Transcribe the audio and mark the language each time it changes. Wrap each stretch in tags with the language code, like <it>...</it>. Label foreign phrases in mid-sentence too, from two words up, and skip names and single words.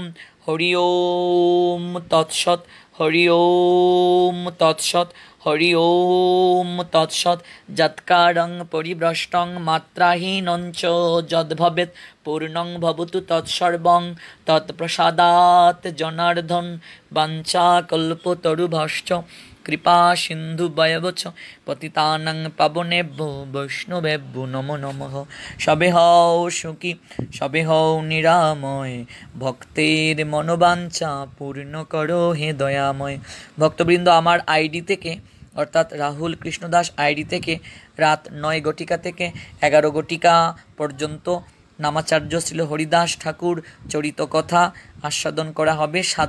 <sa>হরি ওম তৎসৎ, হরি ওম তৎসৎ, হরি ওম তৎসৎ। যৎকারং পরিভ্রষ্টং মাত্রাহীনঞ্চ যদ্ভবেৎ পূর্ণং ভবতু তৎসর্বং তৎপ্রসাদাৎ জনার্দন। বাঞ্ছাকল্পতরুভ্যশ্চ কৃপা সিন্ধু বয়বচ পতিতানাং পাবনেভ্যো বৈষ্ণবেভ্যো নমো নমঃ।</sa> <bn>সবে হও সুখী, সবে হও নিরাময়, ভক্তের মনোবাঞ্ছা পূর্ণ করো হে দয়াময়। ভক্তবৃন্দ, আমার আইডি থেকে অর্থাৎ রাহুল কৃষ্ণদাস আইডি থেকে রাত 9 ঘটিকা থেকে 11 ঘটিকা পর্যন্ত নামাচার্য শ্রী হরিদাস ঠাকুর চরিত কথা আস্বাদন করা হবে।</bn>